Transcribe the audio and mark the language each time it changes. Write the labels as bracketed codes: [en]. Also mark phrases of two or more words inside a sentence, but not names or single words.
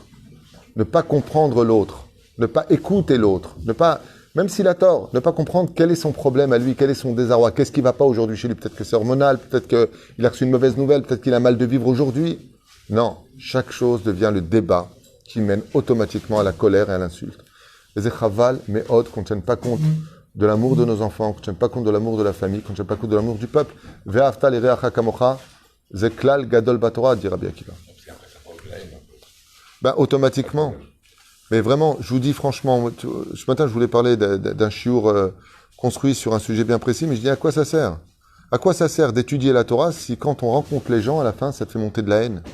[fr] Ne pas comprendre l'autre, ne pas écouter l'autre, ne pas, même s'il a tort, ne pas comprendre quel est son problème à lui, quel est son désarroi, qu'est-ce qui ne va pas aujourd'hui chez lui, peut-être que c'est hormonal, peut-être qu'il a reçu une mauvaise nouvelle, peut-être qu'il a mal de vivre aujourd'hui. Non, chaque chose devient le débat qui mène automatiquement à la colère et à l'insulte. Les échaval, mais autres, qu'on ne tienne pas compte de l'amour de nos enfants, qu'on ne tienne pas compte de l'amour de la famille, qu'on ne tienne pas compte de l'amour du peuple. [he] ואהבת לרעך כמוך, זה כלל גדול בתורה, [fr] dit Rabbi Akiva. Ben, automatiquement. Mais vraiment, je vous dis franchement, ce matin, je voulais parler d'un chiour construit sur un sujet bien précis, mais je dis à quoi ça sert? À quoi ça sert d'étudier la Torah si quand on rencontre les gens, à la fin, ça te fait monter de la haine?